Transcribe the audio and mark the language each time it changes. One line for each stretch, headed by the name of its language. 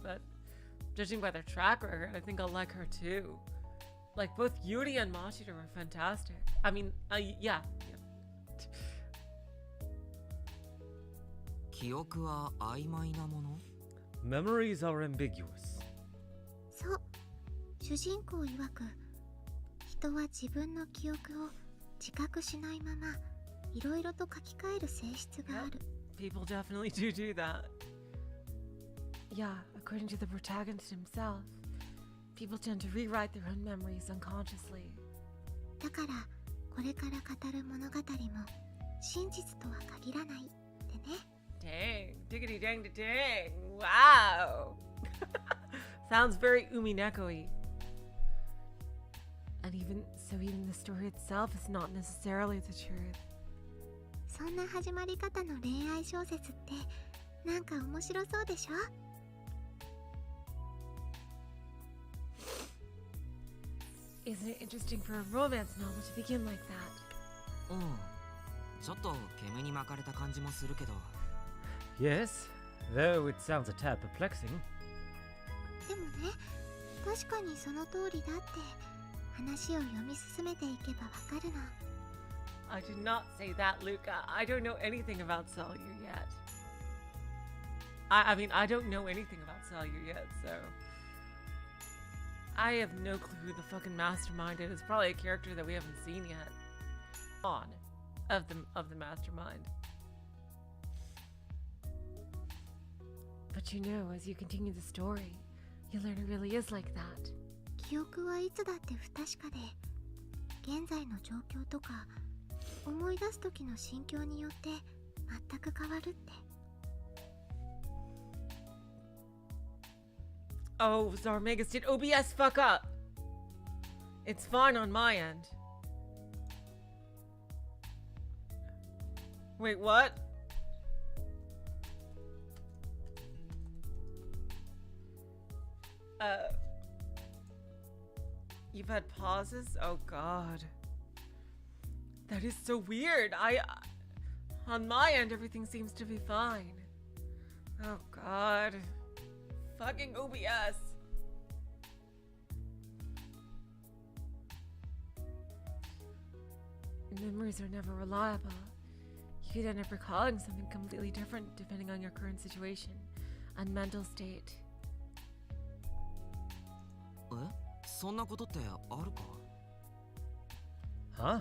English: But judging by their track record, I think I'll like her too. Like both Yuri and Machiro are fantastic. I mean, yeah.
Japanese: 記憶は曖昧なもの?
English: Memories are ambiguous.
Japanese: そう、主人公曰く、人は自分の記憶を自覚しないまま、いろいろと書き換える性質がある。
English: People definitely do that. Yeah, according to the protagonist himself, people tend to rewrite their own memories unconsciously.
Japanese: だから、これから語る物語も真実とは限らないってね。
English: Dang, diggity dang da dang, wow. Sounds very umineko-y. And even the story itself is not necessarily the truth.
Japanese: そんな始まり方の恋愛小説ってなんか面白そうでしょ?
English: Isn't it interesting for a romance novel to begin like that?
Japanese: ちょっと煙に巻かれた感じもするけど。
English: Yes, though it sounds a tad perplexing.
Japanese: でもね、確かにその通りだって話を読み進めていけばわかるの。
English: I did not say that, Luca. I don't know anything about Salyu yet. I mean, I don't know anything about Salyu yet, so... I have no clue who the fucking mastermind is. It's probably a character that we haven't seen yet. Of the mastermind. But you know, as you continue the story, you learn it really is like that.
Japanese: 記憶はいつだって不確かで、現在の状況とか思い出す時の心境によって全く変わるって。
English: Oh, Zarmegas, did OBS fuck up? It's fine on my end. Wait, what? You've had pauses? Oh god. That is so weird. On my end, everything seems to be fine. Oh god. Fucking OBS. Memories are never reliable. You could end up recalling something completely different depending on your current situation and mental state.
Japanese: そんなことってあるか?